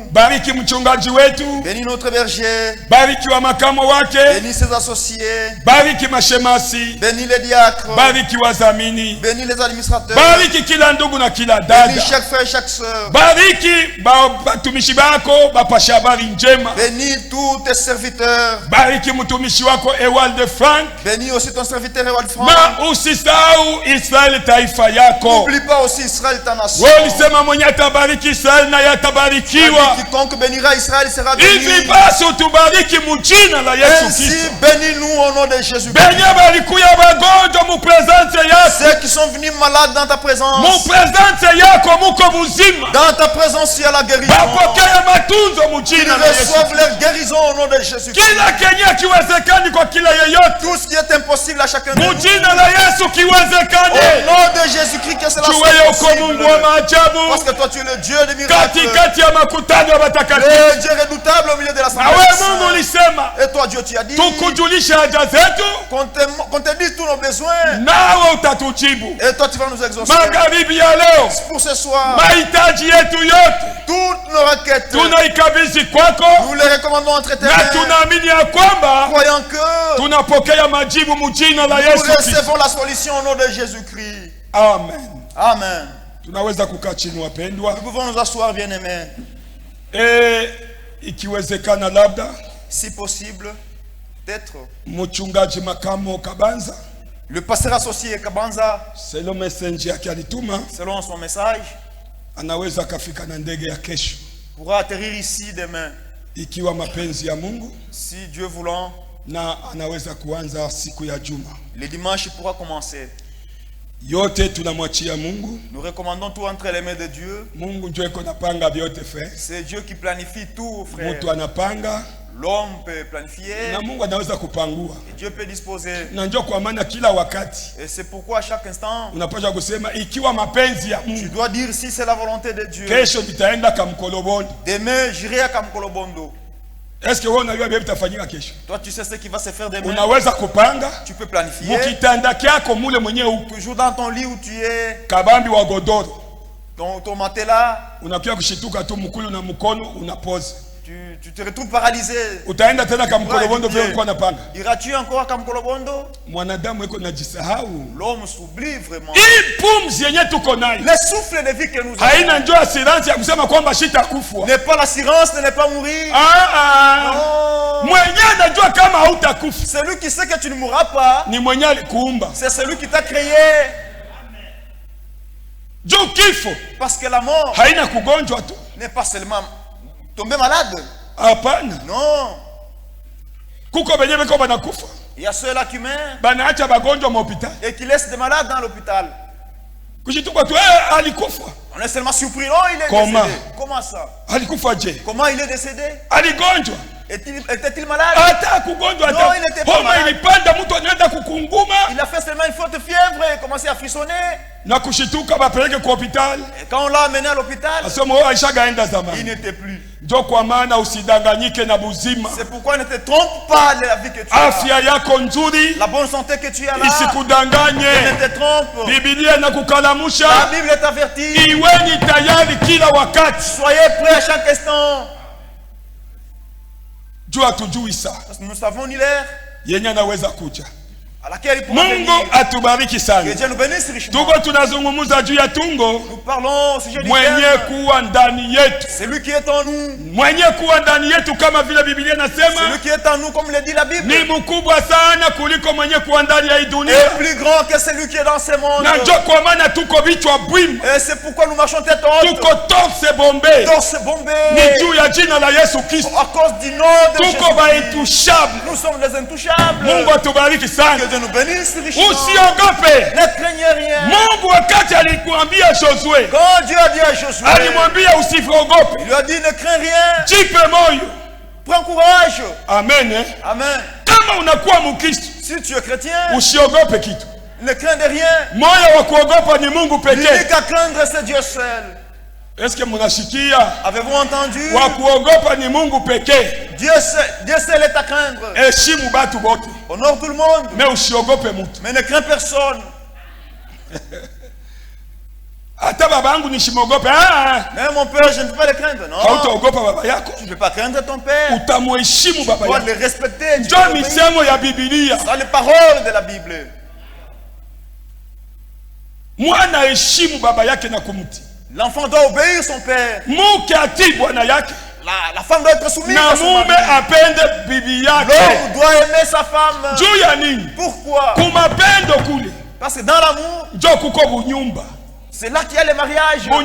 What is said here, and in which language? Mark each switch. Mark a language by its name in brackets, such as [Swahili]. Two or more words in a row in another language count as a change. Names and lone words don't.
[French] Bénis notre berger, bénis ses associés, bénis les diacres, bénis les administrateurs, bénis chaque frère et chaque soeur. Bénis tous tes serviteurs. [Swahili] Bariki mtumishi wako Ewald Frank. [French] Bénis aussi ton serviteur Ewald Frank. [Swahili] Na usisahau Israel taifa yako. [French] N'oublie pas aussi Israël ta nation. [Swahili] Wewe ulisema mwenye atabariki Israel na yatabarikiwa. [French] Quiconque bénira Israël sera béni. [Swahili] Hivi basi utubariki mjina la Yesu Kristo. [French] Ainsi bénis-nous au nom de Jésus. [Swahili] Benye balikuya bagonjwa mu presence yako. [French] Ceux qui sont venus malades dans ta présence. [Swahili] Mu presence yako muko muzima. [French] Dans ta présence il y a la guérison. [Swahili] Bapokea matunzo mjina la Yesu. [French] Ils reçoivent leur guérison au nom de Jésus. [Swahili] Kila kenye kiwezekani kwa kila yeyote. [French] Tout ce qui est impossible à chacun de nous. [Swahili] Mjina la Yesu kiwezekane. [French] Au nom de Jésus-Christ que cela soit possible. Parce que toi tu es le Dieu de miracles. [Swahili] Katikati ya makutano ya watakatifu. [French] Le Dieu redoutable au milieu de l'assemblée. [Swahili] Mungu ulisema. [French] Et toi Dieu tu as dit. [Swahili] Tukujulishe haja zetu. [French] Qu'on te dise tous nos besoins. [Swahili] Nawe utatujibu. [French] Et toi tu vas nous exaucer. [Swahili] Magharibi ya leo. [French] Pour ce soir. [Swahili] Mahitaji yetu yote. [French] Toutes nos requêtes. [Swahili] Tunaikabidhi kwako. [French] Nous les recommandons entre tes mains. [Swahili] Na tunaamini ya kwamba. [French] Croyant que. [Swahili] Tunapokea majibu mjina la Yesu Kristo. [French] Nous recevons la solution au nom de Jésus-Christ. [Swahili] Amen. [French] Amen. [Swahili] Tunaweza kukaa chini wapendwa. [French] Nous pouvons nous asseoir bien-aimés. [Swahili] Ikiwezekana labda. [French] Si possible, peut-être. [Swahili] Mchungaji Makamo Kabanza. [French] Le pasteur associé Kabanza. [Swahili] Selon message yake alituma. [French] Selon son message. [Swahili] Anaweza kafika na ndege ya kesho. [French] Pourra atterrir ici demain. [Swahili] Ikiwa mapenzi ya Mungu. [French] Si Dieu voulant. [Swahili] Na anaweza kuanza siku ya juma. [French] Le dimanche pourra commencer. [Swahili] Yote tunamwachia Mungu. [French] Nous recommandons tout entre les mains de Dieu. [Swahili] Mungu ndio iko napanga vyote frère. [French] C'est Dieu qui planifie tout frère. [Swahili] Mtu anapanga. [French] L'homme peut planifier. [Swahili] Na Mungu anaweza kupangua. [French] Et Dieu peut disposer. [Swahili] Na ndio kwa maana kila wakati. [French] Et c'est pourquoi à chaque instant. [Swahili] Unapaswa kusema ikiwa mapenzi ya Mungu. [French] Tu dois dire si c'est la volonté de Dieu. [Swahili] Kesho nitaenda Kamkolobondo. [French] Demain j'irai à Kamkolobondo. Est-ce que [Swahili] wewe unajua bibi tafanyika kesho? [French] Toi tu sais ce qui va se faire demain. [Swahili] Unaweza kupanga? [French] Tu peux planifier. [Swahili] Mkitanda kyako mule mwenyewe uko. [French] Toujours dans ton lit où tu es. [Swahili] Kabambi wa godoro. [French] Ton matelas. [Swahili] Unakuwa kushituka tu mkulu na mkono unapose. [French] Tu te retrouves paralysé. [Swahili] Utaenda tena Kamkolobondo vile ulikuwa unapanga. [French] Iras-tu encore à Kamkolobondo? [Swahili] Mwanadamu yuko najisahau. [French] L'homme s'oublie vraiment. [Swahili] Hii pumzi yenye tuko nayo. [French] Le souffle de vie que nous avons. [Swahili] Haina njoo assurance ya kusema kwamba shitakufa. [French] N'est pas l'assurance de ne pas mourir. Non. [Swahili] Mwenye anajua kama hautakufa. [French] Celui qui sait que tu ne mourras pas. [Swahili] Ni mwenye alikuumba. [French] C'est celui qui t'a créé. [Swahili] Juu kifo. [French] Parce que la mort. [Swahili] Haina kugonjwa tu. [French] N'est pas seulement tomber malade. [Swahili] Hapana. [French] Non. [Swahili] Kuko benye beko banakufa. [French] Il y a ceux-là qui meurent. [Swahili] Banaacha bagonjwa mu hôpital. [French] Et qui laissent des malades dans l'hôpital. [Swahili] Kushituka tu alikufa. [French] On est seulement surpris. Oh, il est Comment? décédé. Comment ça? [Swahili] Alikufa je? [French] Comment il est décédé? [Swahili] Aligonjwa. [French] Était-il malade? [Swahili] Hata kugonjwa [French] non, il n'était pas malade. [Swahili] Ilipanda mtu anaenda kukunguma. [French] Il a fait seulement une forte fièvre et commencé à frissonner. [Swahili] Na kushituka bapeleke kwa hospitali. [French] Et quand on l'a amené à l'hôpital, il n'était plus. [Swahili] Ndio kwa maana usidanganyike na buzima. [French] C'est pourquoi ne te trompe pas de la vie que tu as. [Swahili] Afya yako nzuri. [French] La bonne santé que tu as là. [Swahili] Isikudanganye. [French] Ne te trompe. [Swahili] Biblia inakukalamusha. [French] La Bible t'avertit. [Swahili] Iweni tayari kila wakati. [French] Soyez prêts à chaque instant. [Swahili] Jua tujui saa. [French] Parce que nous savons ni l'heure. [Swahili] Yenye anaweza kuja. [French] À laquelle il pourra venir. [Swahili] Mungu atubariki sana. [French] Que Dieu nous bénisse richement. [Swahili] Tuko tunazungumza juu ya tungo. [French] Nous parlons au sujet du [Swahili] mwenye kuwa ndani yetu. [French] C'est lui qui est en nous. [Swahili] Mwenye kuwa ndani yetu kama vile Biblia inasema. [French] C'est lui qui est en nous comme le dit la Bible. [Swahili] Ni mkubwa sana kuliko mwenye kuwa ndani ya hii dunia. [French] Et plus grand que celui qui est dans ce monde. [Swahili] Na ndio kwa maana tuko vichwa bwima. [French] Et c'est pourquoi nous marchons tête haute. [Swahili] Tuko [French] torse bombé. Torse bombé. [Swahili] Ni juu ya jina la Yesu Kristo. [French] À cause du nom de Jésus. [Swahili] Tuko intouchables. [French] Nous sommes les intouchables. [Swahili] Mungu atubariki sana. [French] Que Dieu nous bénisse. [Swahili] Usiogope. [French] Ne craignez rien. [Swahili] Mungu wakati alikuambia Josué. [French] Quand Dieu a dit à Josué. [Swahili] Alimwambia usiogope. [French] Il lui a dit ne crains rien. [Swahili] Jipe moyo. [French] Prends courage. [Swahili] Amen. [French] Amen. [Swahili] Kama unakuwa Mkristo. [French] Si tu es chrétien. [Swahili] Usiogope kitu. [French] Ne crains de rien. [Swahili] Moyo wa kuogopa ni Mungu pekee. [French] L'unique à craindre c'est Dieu seul. Est-ce que [Swahili] mnasikia? [French] Avez-vous entendu? [Swahili] Wa kuogopa ni Mungu pekee. [French] Dieu seul est à craindre. [Swahili] Heshimu batu wote. [French] Honore tout le monde. [Swahili] Mais usiogope mtu. [French] Mais ne crains personne. [Swahili] Hata babangu nishimogope. [French] Mais mon père, je ne peux pas le craindre, non. [Swahili] Hautaogopa baba yako. [French] Tu ne peux pas craindre ton père. [Swahili] Utamheshimu baba yako. [French] Tu dois le respecter. [Swahili] Ndio misemo ya Biblia. [French] C'est les paroles de la Bible. [Swahili] Mwana heshimu baba yake na kumtii. [French] L'enfant doit obéir son père. [Swahili] Mke atii bwana yake. [French] la femme doit être soumise à son mari. L'homme doit aimer sa femme. Pourquoi? Parce que dans l'amour, c'est là qu'il y a le mariage.